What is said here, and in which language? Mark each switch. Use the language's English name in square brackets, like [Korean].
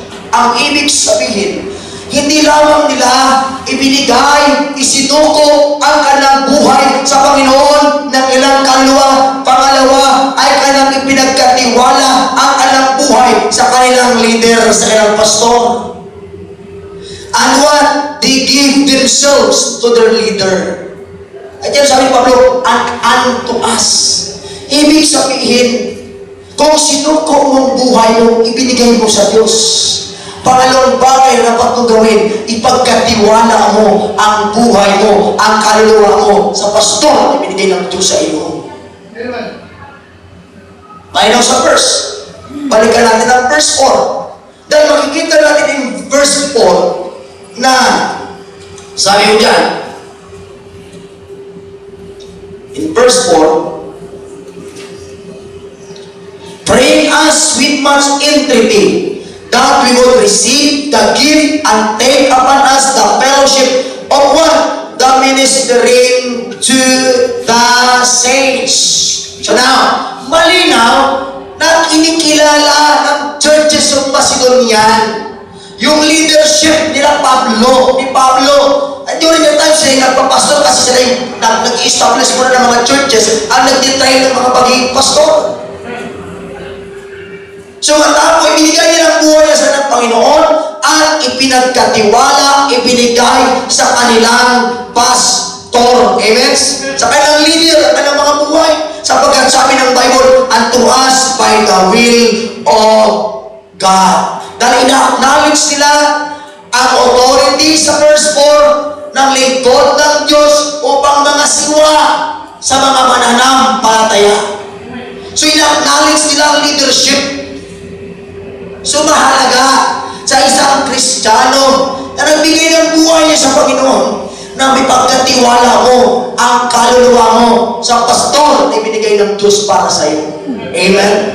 [Filipino] Ang ibig sabihin, hindi lamang nila ibinigay, isinuko ang kanilang buhay sa Panginoon ng ilang kaluluwa. Pangalawa ay kanilang ipinagkatiwala ang kanilang buhay sa kanilang leader, sa kanilang pastor. [English] And what? They give themselves to their leader. [Filipino] At yan sabi ni Pablo, [English] and unto us. [Filipino] Ibig sabihin, kung sinuko mong buhay mo, ibinigay mo sa Diyos. Pangalawang bagay na dapat mong gawin, ipagkatiwala mo ang buhay mo, ang kaluluwa mo sa pastor na ibinigay ng Diyos sa iyo. Mayroon sa verse. Balikan natin ang verse 4. Dahil makikita natin in verse 4 na sabi mo dyan, [English] in verse 4, praying us with much entreaty that we would receive the gift and take upon us the fellowship of what? The ministering to the saints. [Filipino] So now, malinaw na kinikilala ng [English] churches of Macedonian [Filipino] yung leadership nila ni Pablo. [English] And during the time [Filipino] sila nagpapastor kasi sila yung nag-establish muna ng mga churches ang nag-detrain ng mga baging pastor. So matapos ibinigay nila ang buhay sa ng Panginoon at ipinagkatiwala, ibinigay sa kanilang pastor. Amen? Sa kanilang leader, kanilang mga buhay. Sapagkat sabi ng Bible, [English] unto us by the will of God. [Filipino] Dahil ina-acknowledge nila ang authority sa verse 4 ng lingkod ng Diyos upang mga siwa sa mga mananampalataya. So, in-acknowledge nila ang leadership. So, mahalaga sa isang Kristiyano na nagbigay ng buhay niya sa Panginoon na may pagkatiwala mo ang kaluluwa mo sa pastor na ibinigay ng Diyos para sa iyo. Amen?